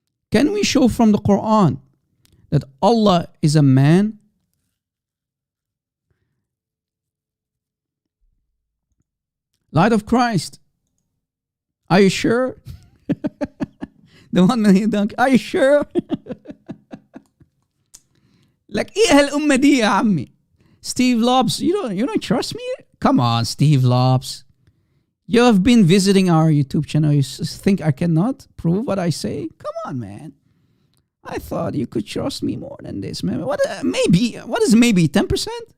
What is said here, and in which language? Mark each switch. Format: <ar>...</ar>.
<en>Can we show from the Quran that Allah is a man? Light of Christ, are you sure? The 1 million donkey, are you sure? Like</en> <ar>ايه هالأمة دي يا عمي.</ar> <en>Steve Lobs, you don't trust me? Come on, Steve Lobs. You have been visiting our YouTube channel. You think I cannot prove what I say? Come on, man. I thought you could trust me more than this, man. Maybe? What is maybe? 10%?</en>